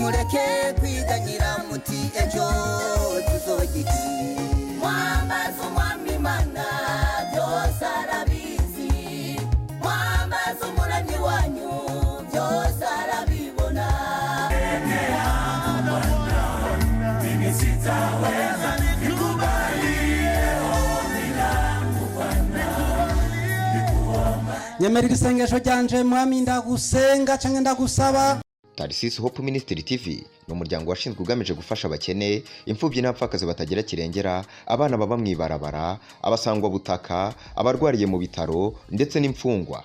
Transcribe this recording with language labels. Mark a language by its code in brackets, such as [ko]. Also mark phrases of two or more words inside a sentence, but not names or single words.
[rn] mureke kwiganyira muti ejo tuzogiki mwambaza umwami Imana byose arabizi mwambaza umuremyi wanyu byose arabibona [sw] mimi sitaweza [rn] nyemerera isengesho ryanje mwami ndagusenga canke ndagusaba. [rw] Tarisisi Hope Ministry TV ni umuryango washinzwe ugamije gufasha abakene, imfubyi n'abapfakazi batagira kirengera, abana baba mwibarabara, abasangwa butaka, abarwariye mu bitaro ndetse n'imfungwa.